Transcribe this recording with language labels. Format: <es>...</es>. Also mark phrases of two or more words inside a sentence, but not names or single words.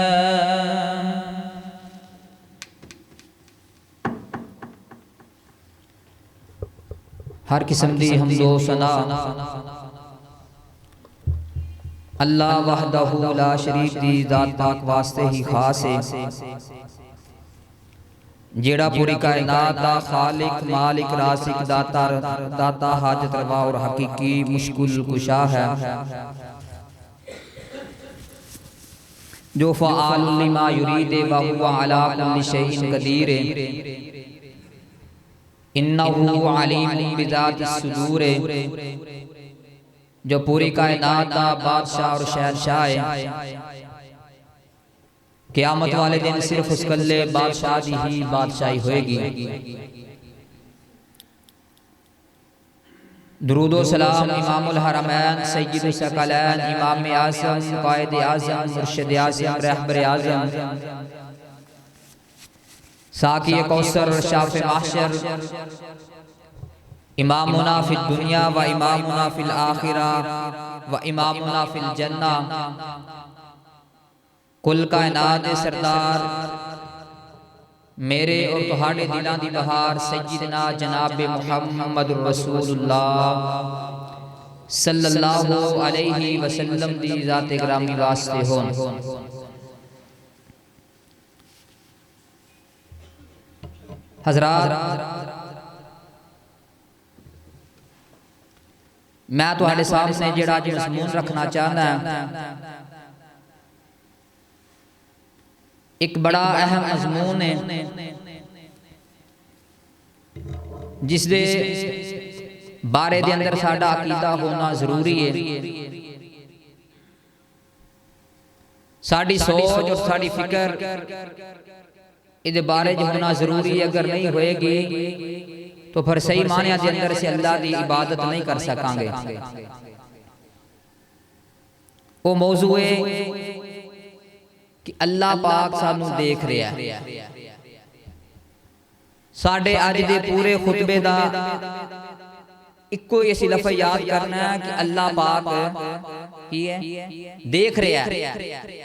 <pa>ہر قسم دی حمد و ثنا</pa> <ar>الله وحده لا شريك</ar> <pa>دی ذات پاک واسطے ہی خاص ہے, جیہڑا پوری کائنات دا خالق مالک رازق داتا حاجت روا اور حقیقی مشکل کشا ہے، جو</pa> <ar>فعال لما يريد وهو على كل شيء قدير. إنه عليم بذات الصدور,</ar> <ur>جو پوری کائنات کا بادشاہ اور شہنشاہ ہے. قیامت والے دن صرف اس کلے بادشاہ کی ہی بادشاہی ہوئے گی. درود و سلام</ur> <ar>إمام الحرمين سيد الثقلين</ar> <ur>امام اعظم قائد اعظم مرشد اعظم رہبر اعظم ساقی کوثر شافع محشر</ur> <ar>إمامنا في الدنيا وإمامنا في الآخرة وإمامنا في الجنة</ar> <pa>کل کائنات دے سردار میرے اور تہاڈے دلاں دی بہار سیدنا جناب محمد رسول اللہ</pa> <ar>صلى الله عليه وسلم</ar> <pa>دی ذات گرامی واسطے ہون. حضرات، میں تہاڈے سامنے جیہڑا اج مضمون رکھنا چاہنا ایک بڑا اہم مضمون ہے جس دے بارے دے اندر ساڈا عقیدہ ہونا ضروری ہے. ساڈی سوچ اور ساڈی فکر ایہدے بارے چ ہونا ضروری ہے. اگر نہیں ہوئے گی تو فیر صحیح معنیاں دے اندر سے اللہ کی عبادت نہیں کر سکاں گے. وو موضوع ہے کہ اللہ پاک سانوں دیکھ رہا ہے. ساڈے اج دے پورے خطبے دا اکو ایسی لفظ یاد کرنا ہے کہ اللہ پاک کی ہے دیکھ رہا ہے.</pa>